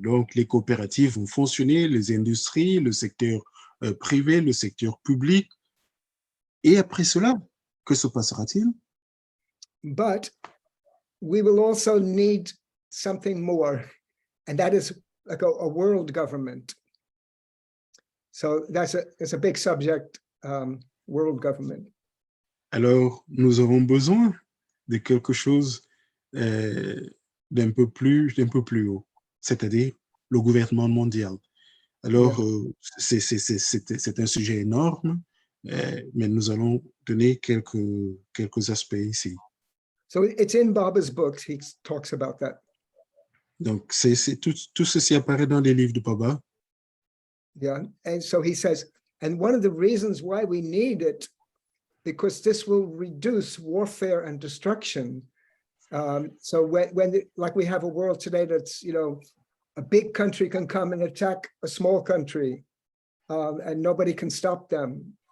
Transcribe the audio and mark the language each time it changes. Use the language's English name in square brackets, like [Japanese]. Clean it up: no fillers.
[French] Donc, les coopératives vont fonctionner, les industries, le secteur privé, le secteur public. Et après cela, que se passera-t-il? [English] But we will also need something more, and that is like a world government. So it's a big subject, world government. [French] Alors, nous aurons besoin de quelque chose d'un peu plus haut, c'est-à-dire le gouvernement mondial. Alors, c'est un sujet énorme, mais nous allons donner quelques aspects ici. [English] So it's in Baba's books. He talks about that. [French] Donc, tout ceci apparaît dans les livres de Baba. [English] Yeah. And so he says, and one of the reasons why we need it, because this will reduce warfare and destruction. So like we have a world today that's, you know, a big country can come and attack a small country, and nobody can stop them.